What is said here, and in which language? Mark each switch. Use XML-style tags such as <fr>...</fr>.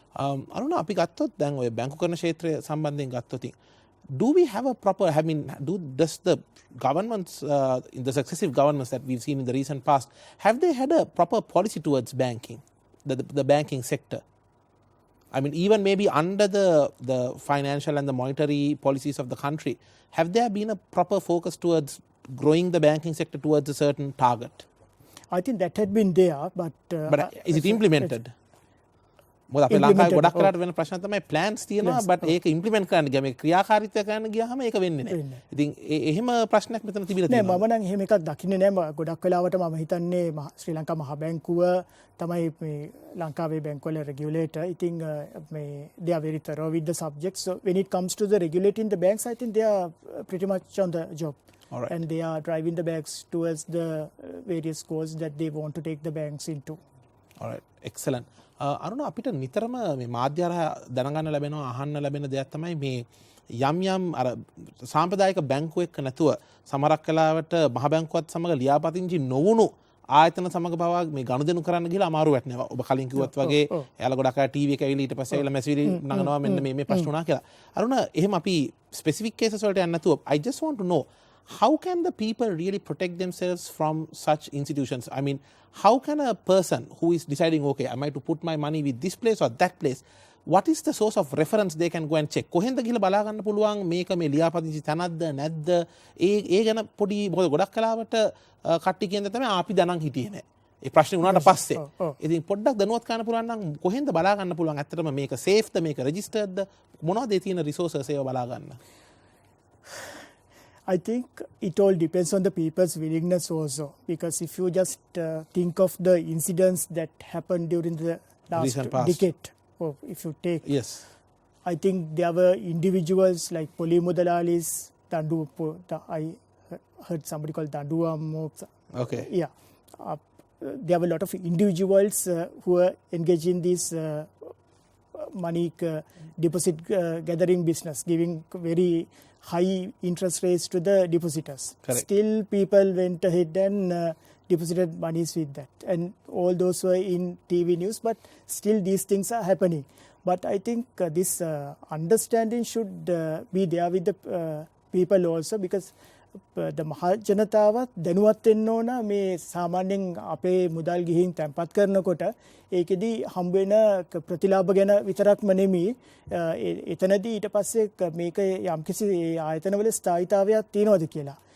<si>අරුණ අපි ගත්තොත් දැන් ඔය බැංකු කරන ක්ෂේත්‍රය සම්බන්ධයෙන් ගත්තොත්</si> <en>do we have a proper, I mean, does the governments, the successive governments that we've seen in the recent past, have they had a proper policy towards banking, the banking sector? I mean, even maybe under the financial and the monetary policies of the country, have there been a proper focus towards growing the banking sector towards a certain target? I think that had been there, but is it implemented?</en> <si>මොකද අපේ ලංකාවේ ගොඩක් වෙලාට වෙන ප්‍රශ්න තමයි plans තියෙනවා but ඒක implement කරන්න ගියාම ඒක ක්‍රියාකාරීත්වය කරන්න ගියාම ඒක වෙන්නේ නැහැ. ඉතින් එහෙම ප්‍රශ්නයක් මෙතන තිබිලා තියෙනවා. නෑ මම නම් එහෙම එකක් දකින්නේ නෑ. ගොඩක් වෙලාවට මම හිතන්නේ ශ්‍රී ලංකා මහ බැංකුව තමයි මේ ලංකාවේ බැංකුවල regulator. ඉතින් මේ</si> <en>they are very thorough with the subject. So when it comes to the regulating the banks, I think they are pretty much on the job. All right. And they are driving the banks towards the various goals that they want to take the banks into. All right. Excellent.</en> <si>අරුණ අපිට නිතරම මේ මාධ්‍ය හරහා දැනගන්න ලැබෙනවා අහන්න ලැබෙන දෙයක් තමයි මේ යම් අර සාම්ප්‍රදායික බැංකුව එක්ක නැතුව සමහරක් වෙලාවට මහ බැංකුවත් සමග ලියාපදිංචි නොවුණු ආයතන සමග පවා මේ ගනුදෙනු කරන්න ගිහලා අමාරු වැටෙනවා. ඔබ කලින් කිව්වත් වගේ එයාලා ගොඩක් අය ටීවී එක ඇවිල්ලා ඊට පස්සේ ඇවිල්ලා මැසිවිලි නගනවා මෙන්න මේ ප්‍රශ්න වුණා කියලා. අරුණ එහෙම අපි ස්පෙસિෆික් කේසස් වලට යන්න නැතුව</si> <en>I just want to know how can the people really protect themselves from such institutions? I mean, how can a person who is deciding, okay, am I to put my money with this place or that place, what is the source of reference they can go and check?</en> <si>කොහෙන්ද ගිහලා බලා ගන්න පුළුවන් මේක මේ ලියාපදිංචි තැනක්ද නැද්ද? ඒ ගැන පොඩි මොකද ගොඩක් කලාවට කට්ටි කියන තමයි අපි දැනන් හිටියේ නෑ. ඒ ප්‍රශ්නේ උනාට පස්සේ. ඉතින් පොඩ්ඩක් දැනුවත් කරන්න පුළුවන් නම් කොහෙන්ද බලා ගන්න පුළුවන්? ඇත්තටම මේක සේෆ්ද මේක රෙජිස්ටර්ඩ්ද මොනවද ඒ තියෙන රිසෝසස් ඒව බලා ගන්න?</si> <en>I think it all depends on the people's willingness also, because if you just think of the incidents that happened during the last decade, or if you take, yes, I think there were individuals like Poli Mudalalis, I heard somebody called Danduam. Okay. Yeah. There were a lot of individuals who were engaged in this money deposit gathering business, giving very high interest rates to the depositors. Correct. Still people went ahead and deposited monies with that, and all those were in TV news, but still these things are happening. But I think this understanding should be there with the people also, because the</en> <si>මහා ජනතාවත් දැනුවත් වෙන්න ඕන මේ සාමාන්‍යයෙන් අපේ මුදල් ගිහින් තැන්පත් කරනකොට ඒකෙදි හම්බ වෙන ප්‍රතිලාභ ගැන විතරක්ම නෙමෙයි එතනදී ඊට පස්සේ මේක යම්කිසි ආයතනවල ස්ථායීතාවයක් තියෙනවද කියලා.</si>